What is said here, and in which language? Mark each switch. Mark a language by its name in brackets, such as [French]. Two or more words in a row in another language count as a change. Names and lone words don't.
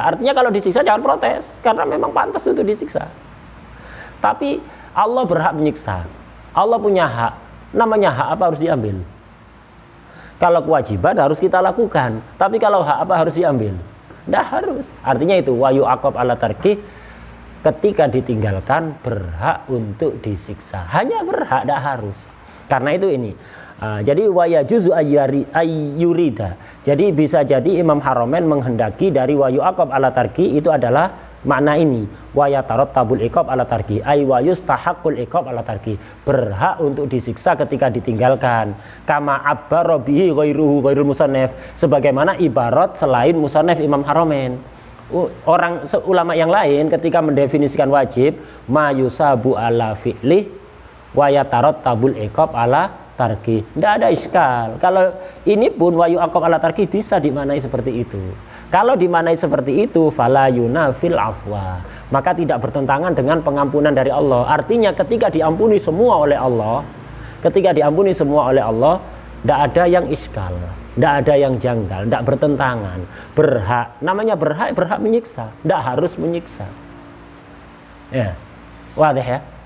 [Indonesian] Artinya kalau disiksa jangan protes, karena memang pantas untuk disiksa. Tapi Allah berhak menyiksa. Allah punya hak. Namanya hak apa harus diambil? Kalau kewajiban harus kita lakukan. Tapi kalau hak apa harus diambil? Tidak harus. Artinya itu [Arabic] ويعاقب على تركه, [Indonesian] ketika ditinggalkan berhak untuk disiksa. Hanya berhak, tidak harus. Karena itu ini. Jadi [Arabic] ويجوز أن يريد. [Indonesian] Jadi bisa jadi Imam Haramain menghendaki dari [Arabic] ويعاقب على تركه [Indonesian] itu adalah makna ini, [Arabic] ويترتب العقاب على تركه أي ويستحق العقاب على تركه, ay wa yustahaqqul iqab ala tarki, [Indonesian] berhak untuk disiksa ketika ditinggalkan. [Arabic] كما عبر به غير المصنف, [Indonesian] sebagaimana ibarat selain musannaf Imam Haramain. Orang ulama yang lain ketika mendefinisikan wajib, [Arabic] ما يثاب على فعله ويترتب العقاب على تركه. [Indonesian] Tidak ada iskal. Kalau ini pun [Arabic] ويعاقب على تركه [Indonesian] bisa dimaknai seperti itu. Kalau dimaknai seperti itu, [Arabic] فلا ينافي العفو, [Indonesian] maka tidak bertentangan dengan pengampunan dari Allah. Artinya ketika diampuni semua oleh Allah, tidak ada yang iskal, tidak ada yang janggal, tidak bertentangan. Berhak, namanya berhak menyiksa, tidak harus menyiksa. Ya, wadah ya.